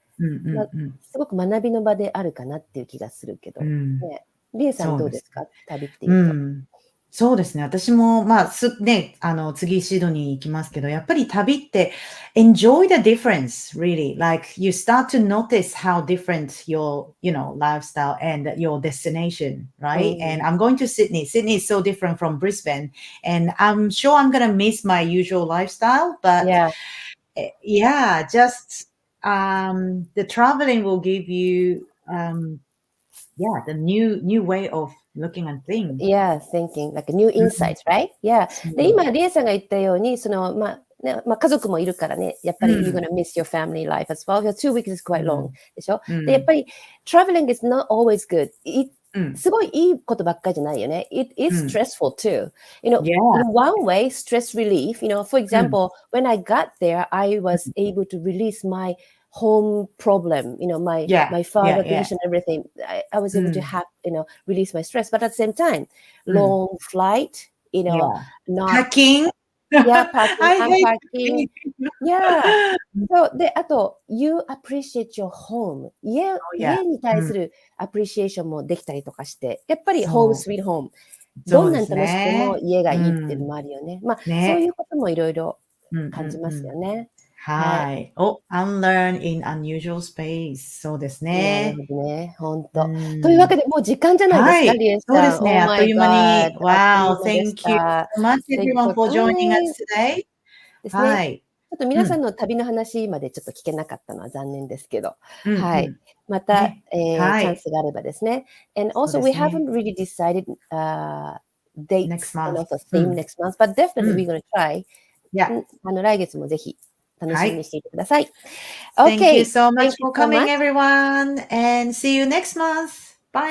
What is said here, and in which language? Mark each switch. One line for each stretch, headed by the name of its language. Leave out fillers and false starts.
Japanese: すごく学びの場であるかなっていう気がするけど。リエさんどうですか？旅っていうと。そうですね。私も、まあ、次シドニー行きますけど、やっぱり旅って、
English: enjoy the difference, really. Like, you start to notice how different your, lifestyle and your destination, right? And I'm going to Sydney. Sydney is so different from Brisbane. And I'm sure I'm going to miss my usual lifestyle. But, just, the traveling will give you, Yeah, the new way of looking at things. Yeah, thinking, like new insights, right? Yeah.
Japanese: で、今、リエさんが言ったように、家族もいるからね、やっぱり
English: you're gonna miss your family life as well. 2 weeks is quite long
Japanese: でしょ。 で、やっぱり
English: traveling is not always good.
Japanese: すごいいいことばっかりじゃないよね。
English: It is stressful too. In one way, stress relief. For example, when I got there, I was able to release my home problem, my father condition, everything. I was able to have, release my stress. But at the same time, long flight, not packing. Unpacking. Yeah. So,
Japanese: で、あと、
English: you appreciate your home.
Japanese: 家に対するアプリシエーションもできたりとかして、やっぱり
English: home sweet home。
Japanese: どんなに楽しくても家がいいっていうのもあるよね。そういうこともいろいろ感じますよね。はい。
English: unlearn in unusual space.
Japanese: そうですね。なるほどね。本当。というわけで、もう時間じゃないですか、リエさん。そうですね。あっという間に。
English: Wow, thank you so much everyone for joining us today.
Japanese: ですね。ちょっと皆さんの旅の話までちょっと聞けなかったのは残念ですけど。はい。また、チャンスがあればですね。
English: And also, we haven't really decided dates next month. and also theme next month, but definitely we're going to try.
Japanese: 来月もぜひ楽しみにしていてください。
English: Thank you so much for coming, everyone, and see you next month. Bye.